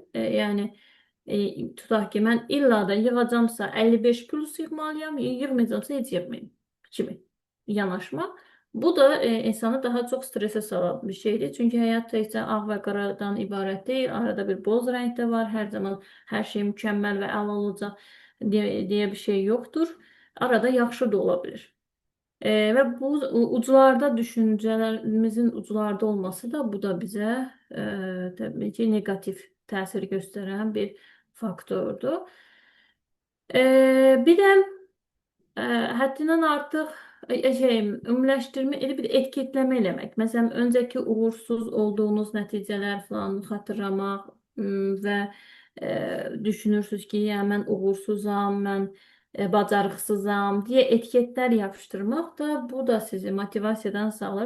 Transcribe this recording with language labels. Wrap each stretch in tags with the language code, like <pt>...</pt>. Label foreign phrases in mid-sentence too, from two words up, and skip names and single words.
<az>Yəni tutaq ki, mən illa da yığacamsa 55 plus yığmalıyam, yığmayacamsa heç yığmayım kimi yanaşma. Bu da insanı daha çox stresə salan bir şeydir. Çünki həyat təkcə ağ və qaradan ibarət deyil. Arada bir boz rəng də var. Hər zaman hər şey mükəmməl və əla olacaq deyə bir şey yoxdur. Arada yaxşı da ola bilir.</az> <tr>Ve bu ucularda düşüncelerimizin ucularda olması da bu da bize tabii ki negatif təsir gösteren bir faktördür.</tr> <az>Bir de həddindən artıq ümumiləşdirmə elə bir etiketləmə eləmək. Məsələn, öncəki uğursuz olduğunuz nəticələr falan xatırlamaq və düşünürsünüz ki, yəni mən uğursuzam, mən bacarıqsızam deyə etiketlər yapışdırmaq da bu da sizi motivasiyadan sağlar.</az>